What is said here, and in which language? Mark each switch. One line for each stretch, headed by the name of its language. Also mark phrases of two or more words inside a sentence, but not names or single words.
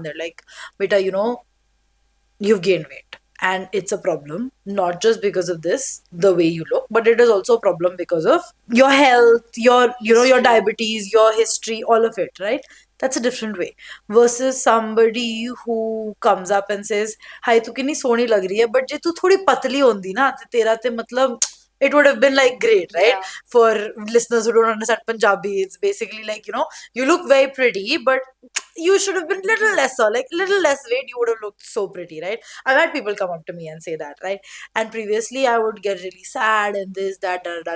English: They're like, "Beta, you've gained weight, and it's a problem, not just because of this, the way you look, but it is also a problem because of your health, your your diabetes, your history, all of it, right? That's a different way versus somebody who comes up and says, hi,
Punjabi: ਤੂੰ ਕਿੰਨੀ ਸੋਹਣੀ ਲੱਗ ਰਹੀ ਹੈ, but ਜੇ ਤੂੰ ਥੋੜ੍ਹੀ ਪਤਲੀ ਹੁੰਦੀ ਨਾ, ਤੇ ਤੇਰਾ ਤੇ ਮਤਲਬ
English: it would have been like great, right? Yeah. For listeners who don't understand Punjabi, it's basically like, you look very pretty, but you should have been little lesser, like little less weight, you would have looked so pretty, right? I've had people come up to me and say that, right? And previously I would get really sad and this, that, da, da, da.